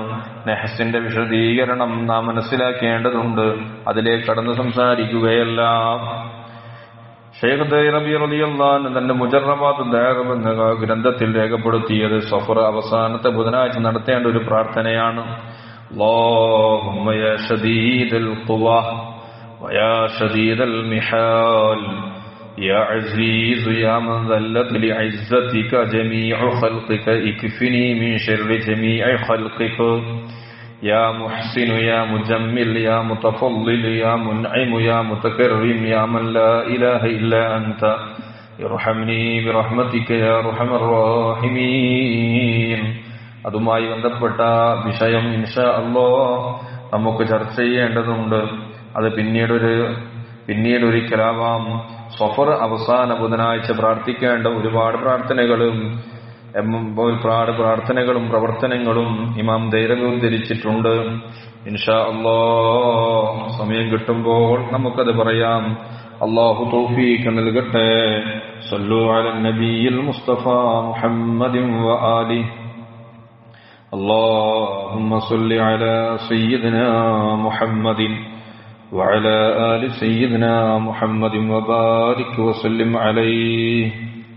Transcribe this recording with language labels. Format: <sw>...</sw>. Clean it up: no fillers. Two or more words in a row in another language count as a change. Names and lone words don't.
<ml>നെഹസിന്റെ വിശദീകരണം നാം മനസ്സിലാക്കേണ്ടതുണ്ട്, അതിലേക്ക് കടന്നു സംസാരിക്കുകയല്ല. ഷെയ്ഖ് ദൈറബി റളിയല്ലാഹു അൻഹു തന്റെ മുജറബാത്ത് ദഅവ എന്ന ഗ്രന്ഥത്തിൽ രേഖപ്പെടുത്തിയത് സഫർ അവസാനത്തെ ബുധനാഴ്ച നടത്തേണ്ട ഒരു പ്രാർത്ഥനയാണ്.</ml> <ar>اللهم يا شديد القوى ويا شديد المحال يا عزيز يا من ذلت لعزتك جميع خلقك اكفني من شر جميع خلقك يا محسن يا مجمل يا متفضل يا منعم يا متكرم يا من لا إله إلا أنت ارحمني برحمتك يا أرحم الراحمين.</ar> <ml>അതുമായി ബന്ധപ്പെട്ട വിഷയം</ml> <ar>إن شاء الله</ar> <ml>നമുക്ക് ചർച്ച ചെയ്യേണ്ടതുണ്ട്. അത് പിന്നീടൊരിക്കലാവാം. സഫർ അവസാന ബുധനാഴ്ച പ്രാർത്ഥിക്കേണ്ട ഒരുപാട് പ്രാർത്ഥനകളും പ്രവർത്തനങ്ങളും ഇമാം ദൈറബി ഉദ്ധരിച്ചിട്ടുണ്ട്.</ml> <ar>إن شاء الله</ar> <ml>സമയം കിട്ടുമ്പോൾ നമുക്കത് പറയാം. അല്ലാഹു തൗഫീഖ് നൽകട്ടെ.</ml> <ar>صلوا على النبي المصطفى محمد وآله. اللهم صل على سيدنا محمد وعلى آل سيدنا محمد وبارك وسلم عليه.</ar>